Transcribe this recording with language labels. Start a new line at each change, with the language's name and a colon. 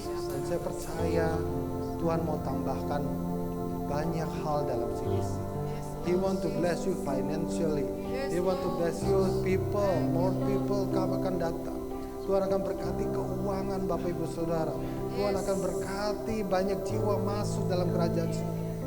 Indonesian: Dan saya percaya Tuhan mau tambahkan banyak hal dalam CDC.
English: He want to bless you financially. He want to bless you people. More people
Indonesian: akan datang. Tuhan akan berkati keuangan Bapak Ibu Saudara. Tuhan akan berkati banyak jiwa masuk dalam kerajaan surga.